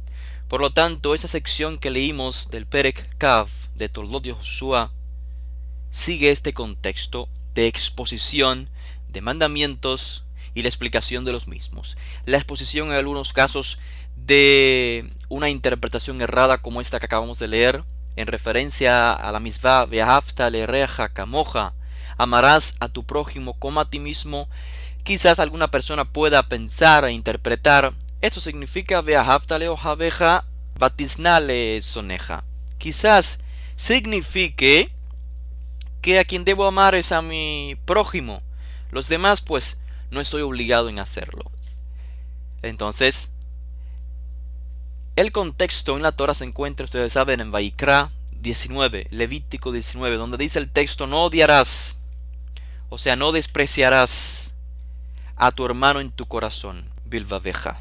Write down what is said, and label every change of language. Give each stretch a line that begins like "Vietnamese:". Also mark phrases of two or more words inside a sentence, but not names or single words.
Spanish: Por lo tanto, esa sección que leímos del Perek Kav de Toldot Yehoshua sigue este contexto de exposición de mandamientos y la explicación de los mismos. La exposición en algunos casos de una interpretación errada como esta que acabamos de leer, en referencia a la
Hebrew: מצוה ואהבת לרעך כמוך,
Spanish: amarás a tu prójimo como a ti mismo. Quizás alguna persona pueda pensar e interpretar, esto significa
Hebrew: ואהבת לאוהביך ותשנא לשונאיך.
Spanish: Quizás signifique que a quien debo amar es a mi prójimo. Los demás, pues, no estoy obligado en hacerlo. Entonces, el contexto en la Torah se encuentra, ustedes saben, en Vaikra 19, Levítico 19, donde dice el texto: no odiarás, o sea, no despreciarás a tu hermano en tu corazón, bilvaveja.